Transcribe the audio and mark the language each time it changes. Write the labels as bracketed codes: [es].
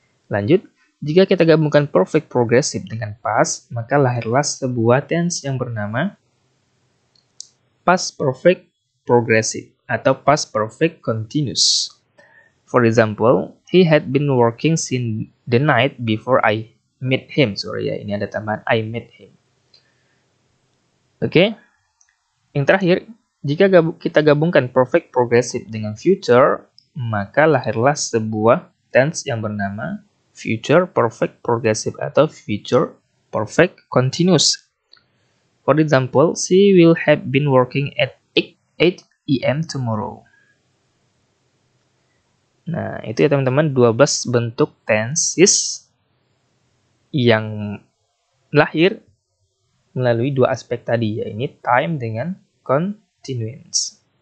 [id] Lanjut, jika kita gabungkan perfect progressive dengan past, maka lahirlah sebuah tense yang bernama past perfect progressive atau past perfect continuous. [en] For example, he had been working since the night before I met him. [id] Sorry ya, ini ada tambahan [en] I met him. [id] Oke. Yang terakhir, jika kita gabungkan perfect progressive dengan future, maka lahirlah sebuah tense yang bernama future perfect progressive atau future perfect continuous. [en] For example, she will have been working at 8 AM tomorrow. [id] Nah, itu ya teman-teman 12 bentuk tenses yang lahir melalui dua aspek tadi, yaitu time dengan continuance.